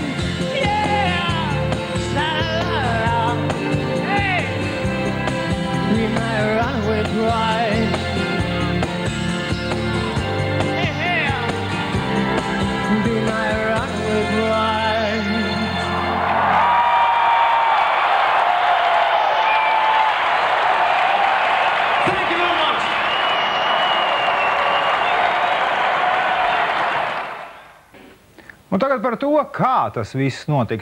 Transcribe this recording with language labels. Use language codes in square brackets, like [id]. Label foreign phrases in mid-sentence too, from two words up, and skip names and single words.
[en] Yeah, sha-la-la-la, hey, be my runaway bride. Yeah, be my runaway bride. [lv] Un tagad par to, kā tas viss notiks.